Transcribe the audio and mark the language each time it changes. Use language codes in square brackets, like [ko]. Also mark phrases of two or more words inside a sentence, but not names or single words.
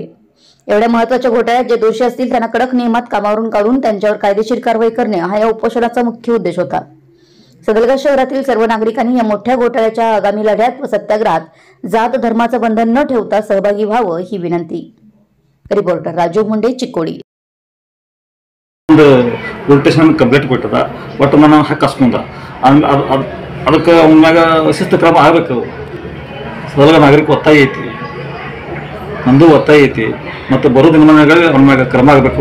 [mr] एवढ्या महत्त्वाच्या घोटाळ्यात जे दोषी असतील त्यांना कडक नियमात कामावरून काढून त्यांच्यावर कायदेशीर कारवाई करणे हा या उपोषणाचा मुख्य उद्देश होता। सदलगा शहरातील सर्व नागरिकांनी या मोठ्या घोटाळ्याच्या आगामी लढ्यात व सत्याग्रहात जात धर्माचं बंधन न ठेवता सहभागी व्हावं ही विनंती। रिपोर्टर राजू मुंडे, चिकोडी। [en] station complaint [kn] ಕೊಟ್ಟದ ಬಟ್ ನಾನು ಹಕ್ಕು ಹಸ್ಕೊಂಡ ಅದಕ್ಕೆ ಅವನಾಗ ಶಿಸ್ತು ಕ್ರಮ ಆಗಬೇಕು। ಸದಲಗ ನಾಗರಿಕ ಒತ್ತಾಯ ಐತಿ, ನಂದು ಒತ್ತಾಯ ಐತಿ, ಮತ್ತು ಬರೋ ದಿನಮಾನಗಳಲ್ಲಿ ಅವನ ಮ್ಯಾಗ ಕ್ರಮ ಆಗಬೇಕು।